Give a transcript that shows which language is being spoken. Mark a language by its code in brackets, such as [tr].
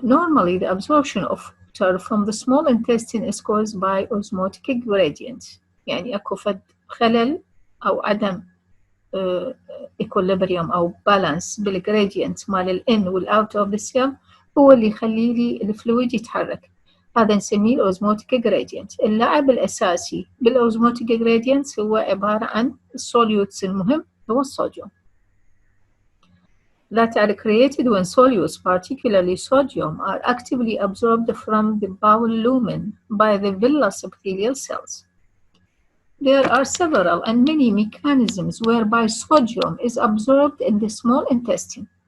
[en] Normally, the absorption of water from the small intestine is caused by osmotic gradient. [ar] يعني أكو فد خلل أو عدم equilibrium أو balance بالgradient مال الin والout of the cell هو اللي يخلي لي الفلويد يتحرك. هذا نسميه الأوزموتيك gradient. اللاعب الأساسي بالأوزموتيك gradient هو عبارة عن السوليوتس المهم هو الصوديوم. [en] That are created when solutes, particularly sodium, are actively absorbed from the bowel lumen by the villous epithelial cells. There are several and many mechanisms whereby sodium is absorbed in the small intestine.